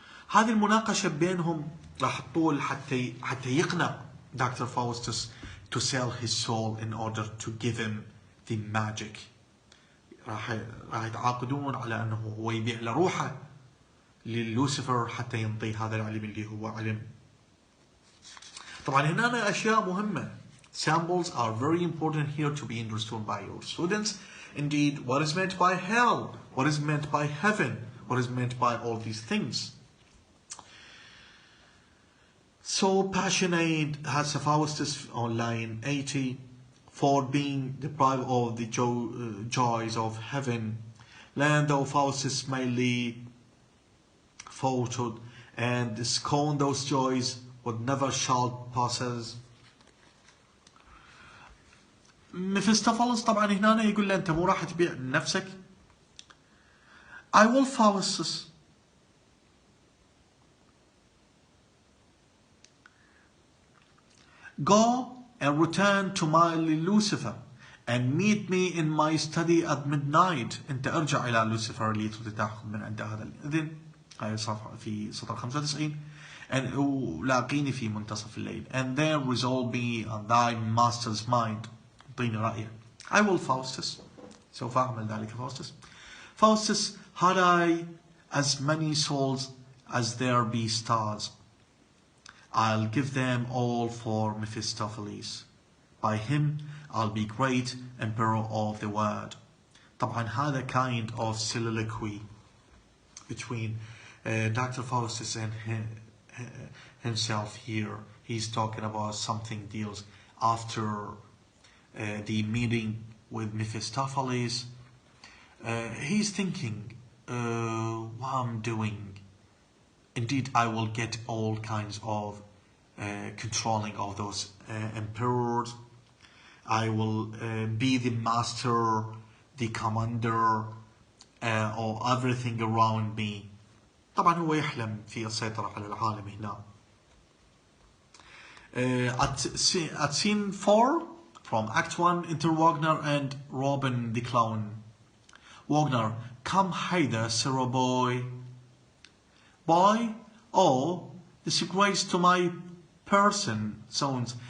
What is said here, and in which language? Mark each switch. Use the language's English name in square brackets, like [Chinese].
[Arabic] هذه المناقشة بينهم راح تطول حتى يقنع Dr. [English] Faustus to sell his soul in order to give him the magic. [Arabic] راح يتعاقدون على أنه هو يبيع لروحه للوسيفر حتى ينطي هذا العلم اللي هو علم. طبعا هنا أشياء مهمة. [English] Symbols are very important here to be understood by your students. Indeed, what is meant by hell? What is meant by heaven? What is meant by all these things? So passionate has Faustus on line 80 for being deprived of the joys of heaven. Land of Faustus mainly faltered and scorn those joys what never shall possess. [Arabic] ميفيستوفيلس طبعا هنا يقول له انت مو راح تبيع نفسك. [English] I will Faustus. Go and return to my Lucifer and meet me in my study at midnight. [Arabic] انت ارجع الى لوسيفر اللي تريد تاخذ من عنده هذا الاذن. هاي صفحة في سطر 95. ولاقيني في منتصف الليل. [English] And then resolve me on thy master's mind. [Arabic] اعطيني رأيه. [English] I will Faustus. [Arabic] سوف أعمل ذلك Faustus. [English] Faustus, had I as many souls as there be stars, I'll give them all for Mephistopheles. By him I'll be great emperor of the world. [Arabic] طبعا هذا [English] kind of soliloquy between Dr. Faustus and himself here. He's talking about something deals after the meeting with Mephistopheles. He's thinking, what I'm doing, indeed I will get all kinds of controlling of those emperors. I will be the master, the commander of everything around me. [Arabic] طبعا هو يحلم في السيطرة على العالم هنا. [English] At scene 4 from Act 1, enter Wagner and Robin the clown. Wagner, come hither, Sarah boy. Boy, oh, disgrace to my person. Sounds.